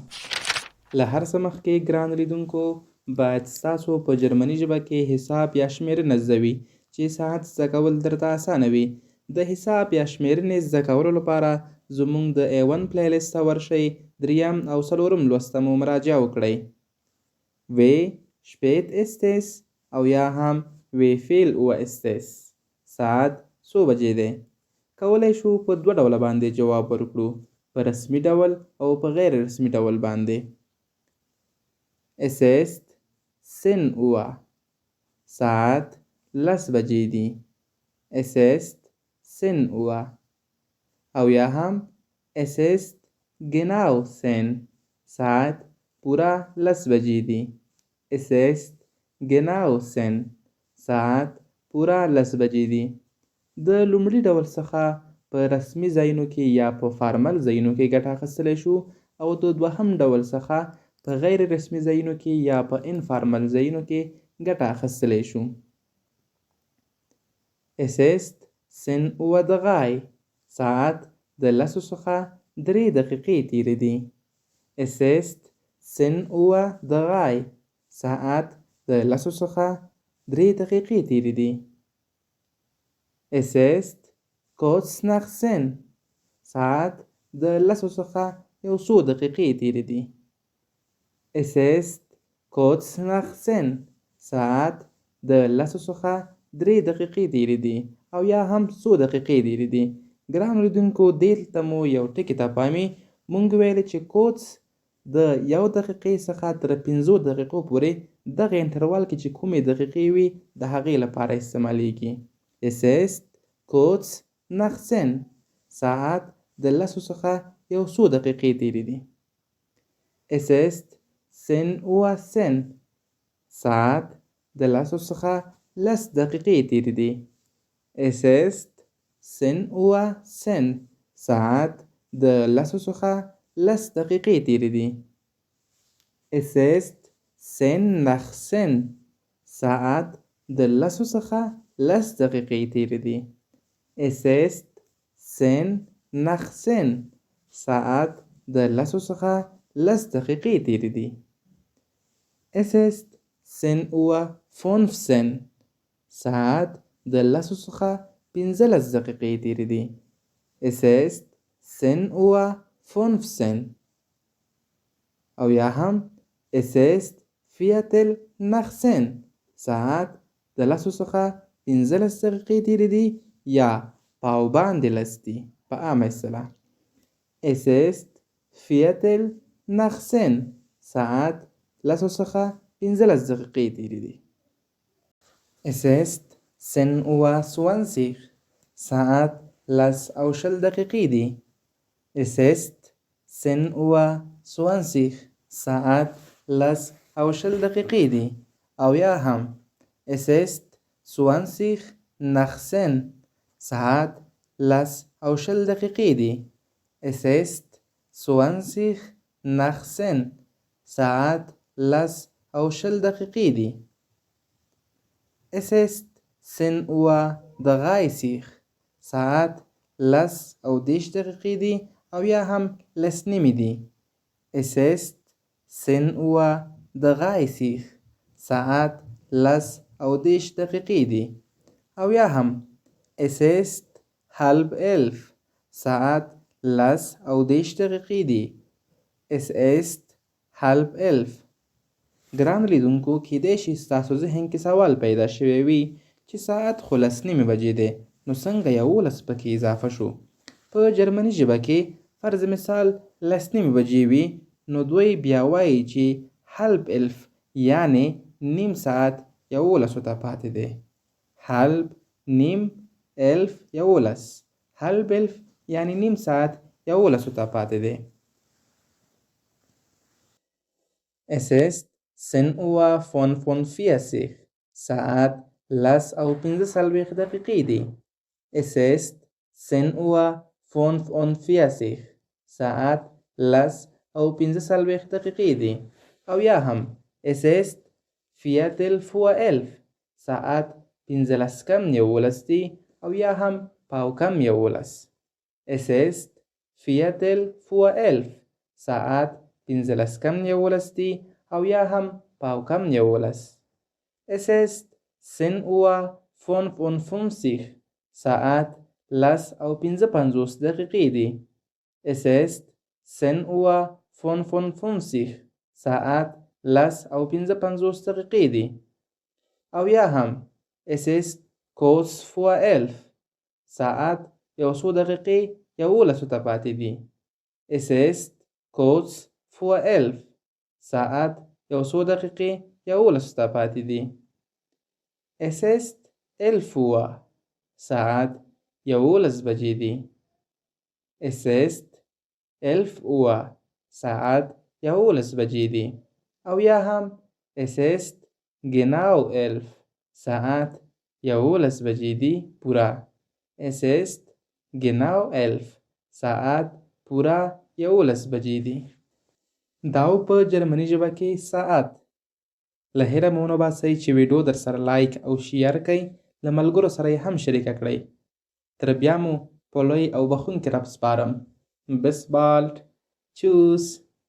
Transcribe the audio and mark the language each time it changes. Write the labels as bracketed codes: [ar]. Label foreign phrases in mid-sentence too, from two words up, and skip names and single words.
[ps] له هر څه مخکې ګران لیدونکو باید ستاسو په جرمني ژبه کې حساب یا شمیرنه زده وي چې ساعت زده کول درته اسانه وي. د حساب یا شمیرنې زده کولو لپاره زموږ د A1 پلیلیست ته ورشئ، 3 او 4 لوسته مو مراجعه وکړئ. [de] Wie spät ist es [ps] او یا هم [de] Wie viel Uhr ist es؟ [ps] ساعت څو بجې دی؟ کولی شو په دوه ډوله باندې جواب ورکړو، په رسمي ډول او په غیر رسمي ډول باندې. [de] Es ist 10 Uhr [ps] ساعت 10 بجې دي [de] Es ist 10 Uhr [ps] او یا هم [de] Es ist genau 10 [ps] ساعت پورا 10 بجې دي [de] Es ist genau 10 [ps] ساعت پورا 10 بجې دي. د لومړي ډول څخه په رسمي ځایونو کې یا په فارمل ځایونو کې ګټه اخیستلی شو او د دوهم ډول څخه په غیر رسمي ځایونو کې یا په انفارمل ځایونو کې ګټه اخیستلی شو. [de] Es ist 10 Uhr 3 [ps] ساعت د 10 څخه 3 دقیقې تیرې دي [de] Es ist 10 Uhr 3 [ps] ساعت د 10 څخه 3 دقیقې تیرې دي [de] Es ist kurz nach 10 [ps] ساعت د 10 څخه 1 دقیقې تیرې دي [de] Es ist kurz nach 10 [ps] ساعت د 10 څخه 3 دقیقې تیرې دي او یا هم څو دقیقې ډېرې دي. ګرانو لیدونکو دلته مو یو ټکي ته پامې مونږ ویلې چې کوټس د 1 دقیقې څخه تر 15 دقیقو پورې دغه انټروال کې چې کومې دقیقې وي د هغې لپاره استعمالیږي. [de] Es ist kurz nach 10 [ps] ساعت د 10 څخه یو څو دقیقې تېرې دي. [de] Es ist 10:10 [ps] ساعت د 10 څخه 10 دقیقې تېرې دي. [de] Es ist 10:10 [ps] ساعت د 10 څخه 10 دقیقې تېرې دي. [de] Es ist 10:10 [ps] ساعت د 10 څخه 10 دقیقې تېرې دي. [de] Es ist 10:10 [ps] ساعت د 10 څخه 10 دقیقې تېرې دي. [de] Es ist 10:15 [ps] ساعت د 10 څخه 15 دقیقې تېرې دي. [de] Es ist 10:15 [ps] او یا هم [de] Es ist Viertel nach 10 [ps] ساعت د 10 څخه 15 دقیقې تېرې دي یا پاو باندې 10 دي په عامه اصطلاح. [de] Es ist Viertel nach 10 [ps] ساعت 10 څخه 15 دقیقې تېرې دي. [de] Es ist 10:20 [ps] ساعت 10:20 دقیقې دي. [de] Es ist 10:20 [ps] ساعت 10:20 دقیقې دي او یا هم [de] Es ist 20 nach 10 [ps] ساعت 10:20 دقیقې دي. [de] Es ist 20 nach 10 [ps] ساعت 10:20 دقیقې دي. [de] Es ist 10:30 [ps] ساعت 10:10 دقیقې دي او یا هم 10 نیمې دي. [de] Es ist 10:30 [ps] ساعت 10:10 دقیقې دي او یا هم [de] Es ist 10:30 [ps] ساعت 10:10 دقیقې دي. [de] Es ist 10:30. [ps] ګران لیدونکو کیدای شي ستاسو ذهن کې سوال پیدا شوی وي چې ساعت خو 10 نیمې بجې دی نو څنګه 11 پکې اضافه شو. په جرمني ژبه کې فرض مثال 10 نیمې بجې وي نو دوی بیا وایي چې [de] halb elf [ps] یعنی نیم ساعت 11 ته پاتې دی. halb نیم elf 11 [de] halb elf [ps] یعنی نیم ساعت 11 ته پاتې دی. [de] Es ist 10:45 [ps] ساعت 10:15 دقیقې دي. [de] Es ist 10:45 [ps] ساعت 10:15 دقیقې دي او یا هم [de] Es ist Viertel vor 11 [ps] ساعت 15 کم 11 دي او یا هم پاو کم 11. [de] Es ist Viertel vor 11 [ps] ساعت 15 کم 11 دي او یا هم پاو کم 11. [de] Es ist 10:55 [ps] ساعت 10:55 دقیقې دي. [de] Es ist 10:55 [ps] ساعت 10:55 دقیقې دي او یا هم [de] Es ist kurz vor 11 [ps] ساعت یو څو دقیقې 11 ته پاتې دي. [de] Es ist kurz vor 11 [ps] ساعت یو څو دقیقې 11 ته پاتې دي. [de] Es ist 11 Uhr [ps] ساعت 11 بجې دي. [de] Es ist 11 Uhr [ps] ساعت 11 بجې دي او یا هم [de] Es ist genau 11 [ps] ساعت 11 بجې دي پورا. [de] Es ist genau 11 [ps] ساعت پورا 11 بجې دي. دا په جرمني ژبه کې ساعت. له هیله مو باسئ چې ویډیو در سره لایک او شیر کړئ، له ملګرو سره یې هم شریکه کړئ. تر بیا مو په لوی او بخښونکي رب سپارم. [de] Bis bald. Tschüss.